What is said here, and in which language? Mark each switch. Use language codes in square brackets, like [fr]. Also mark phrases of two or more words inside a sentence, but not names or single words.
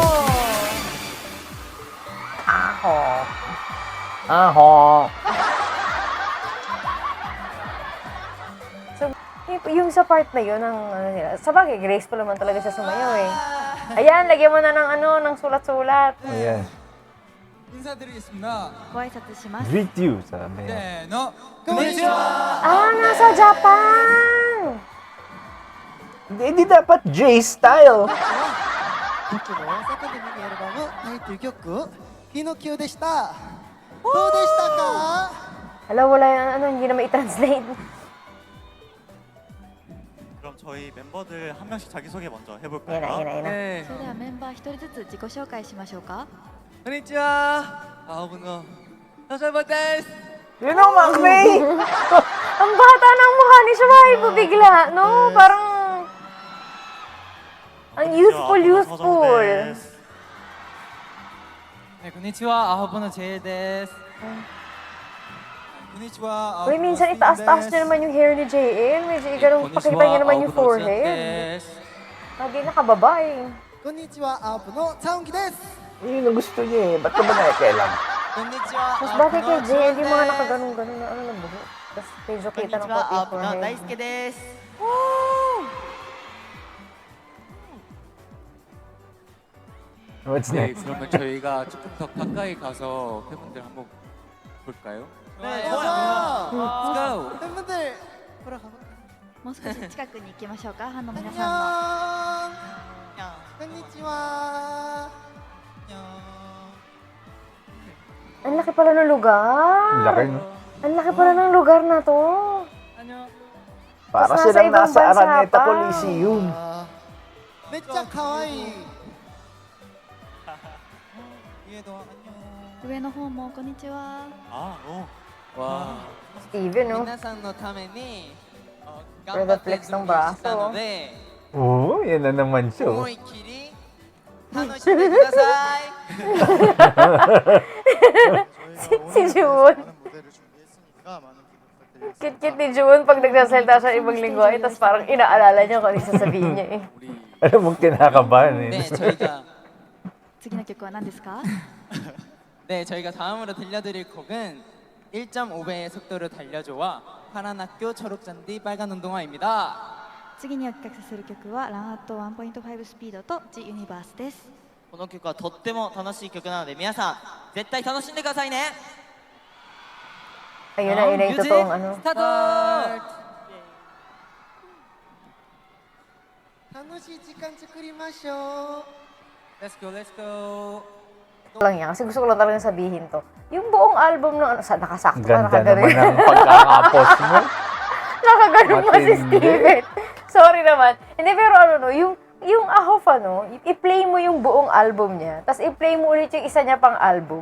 [tl] Aho. So, yung sa part na yun, ng, ano nila, sa bagay, graceful naman talaga siya sumayaw eh. Ayan, lagyan mo na ng sulat-sulat. Ayan. [ko] 인사드리겠습니다. [ja] ご挨拶します。 [en] Greet you, [tl] sabi. [ja] せーの、こんにちは。 [tl] Ah, nasa Japan! Hindi dapat J-Style. [ja] 僕の大阪でミニアルバムタイトル曲「ヒノキオ」でしたどうでしたか [tl] Hala, wala yung hindi na mai-translate. [ko] 그럼 저희 멤버들 한 명씩 자기소개 먼저 [tl] Yan na, [ko] 해볼까요? [tl] yan na, yan na. [ja] えそれではメンバー一人ずつ自己紹介しましょうか。こんにちは。青部のサシャバです。 [en] You know, [tl] Macmay! Ang bata ng mukha ni Shwaibu bigla, no? Parang... Ang youthful. [ja] こんにちは、青部のジェイです。こんにちは、青 [tl] Uy, [ja] 部の [tl] minsan [ja] スティン [tl] itaas-taas [ja] です [tl] niya naman yung hair ni JL. Medyo ganun, pakita niya naman yung forehead. [ja] です。 [tl] Lagi nakababa eh. [ja] こんにちはアープのチャウンギです [tl] Yun ang gusto niya eh. Ba't ka ba nakikialam? [ja] こんにちは、 [tl] Mas [ja] 青部 [tl] bakit [ja] の [tl] kay [ja] ジョ [tl] JL [ja] ン [tl] yung mga [ja] です。 [tl] nakaganon-ganon na ano na buhok? Tapos medyo kita ng pati yung forehead. [ja] 輔です [en] What's [ko] 네, [en] next? [ko] 그러면 저희가 조금 더 가까이 가서 팬분들 한번 볼까요? 네, 좋아요. 좋아요. [en] Let's go. [ko] 팬분들 보러 가볼까요? [ja] もう少し近くに行きましょうか。ファンの皆 [ko] 안녕 [ja] さんの。こんにちは [tl] Ang laki pala ng lugar. Laki, no? Ang laki pala ng lugar na to. [ko] 안녕. [tl] Para Tapos nasa silang ibang nasa bansa Araneta pa. Coliseum. [ja] めっちゃ可愛い家ド안녕 上の方もこんにちは。 [ko] 아, 와. [tl] Steven, no? [ja] 皆さんのために [tl] Pero [en] the flex [tl] ng braso. [ja] で [tl] Oo, yan na naman siya. [ja] 思いっきり楽しんでください [tl] Si Jun. Kit-kit ni Jun pag nagsasalita siya ibang lingwahe, tapos parang inaalala niya kung ano yung sasabihin niya eh. [ko] 우리 [tl] Alam mong kinakabahan eh. [ko] 네 저희가 [ja] 次の曲は何ですか？ [ko] 네 저희가 다음으로 들려드릴 곡은 1.5배의 속도로 달려줘와 파란 학교 초록잔디 빨간 운동화입니다 [ja] 次にお聴かせする曲はランアット1.5スピードと The Universe です。この曲はとっても楽しい曲なので皆さん絶対楽しんでくださいね [tl] Ayun na, yun na yung totoong ano. [ja] スタート楽しい時間作りましょう [en] Let's go, let's go. [tl] Lang yan, kasi gusto ko lang talaga sabihin to. Yung buong album ng ano, nakasakto ka, Ganda naman nakaganon. ng pagkakapos mo. Nakaganon pa si Matindi. Steven. Sorry naman. Hindi, pero ano no, yung Ahof ano, i-play mo yung buong album niya, tapos i-play mo ulit yung isa niya pang album.